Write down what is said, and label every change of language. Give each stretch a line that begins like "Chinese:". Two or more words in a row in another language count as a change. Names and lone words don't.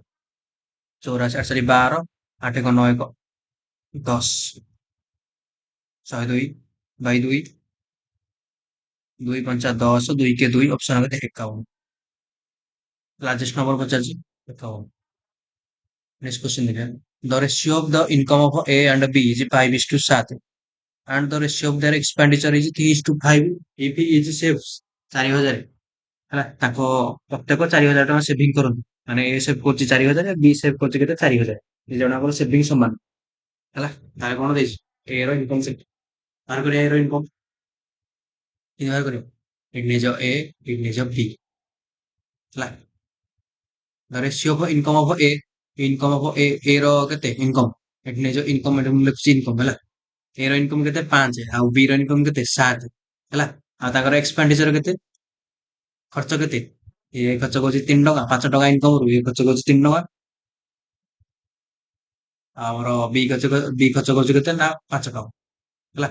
Odia: 84 8 12 8 1 9 1 10 102/2 2 5 10 2 के 2 ଅପସନ କେତେ? 51।
English: largest number ପଚାରିଛି 51। next question ଦେଖିବା। The ratio of the income of A and B is 5:7 and the ratio of their expenditure is 3:5 if he is saves 4000 ହେଲା।
Odia: ତାଙ୍କ ପ୍ରତ୍ୟେକ 4000 ଟଙ୍କା ସେଭିଂ କରନ୍ତି, ମାନେ ଏ ସେଭ୍ କରୁଛି 4000, ବି ସେଭ୍ କରୁଛି କେତେ? 4000। ଦି ଜଣଙ୍କର ସେଭିଂ ସମାନ ହେଲା। ତାହେଲେ କଣ ଦେଇଛି? ଏ ର ଇନକମ କେତେ? ବାହାର କରିବା ଏ ର ଇନକମ। କେମିତି ବାହାର କରିବ? ଏଠି ନେଇଯାଅ ଏ, ଏଠି ନେଇଯାଅ ବି ହେଲା।
English: The ratio of income of A
Odia: ର କେତେ?
English: ଇନକମ।
Odia: ଏଠି ନେଇଯାଅ ଇନକମ, ଏଠି ମୁଁ ଲେଖୁଛି ଇନକମ ହେଲା। ଏ ର ଇନକମ କେତେ? 5 ଆଉ ବି ର ଇନକମ କେତେ? 7 ହେଲା। ଆଉ ତାଙ୍କର ଏକ୍ସପେଣ୍ଡିଚର କେତେ? ଖର୍ଚ୍ଚ କେତେ? ଇଏ ଖର୍ଚ୍ଚ କରୁଛି 3 ଟଙ୍କା, 5 ଟଙ୍କା ଇନକମରୁ ଇଏ ଖର୍ଚ୍ଚ କରୁଛି 3 ଟଙ୍କା। ଆମର ବି ଖର୍ଚ୍ଚ କରୁଛି କେତେ ନା 5 ଟଙ୍କା ହେଲା।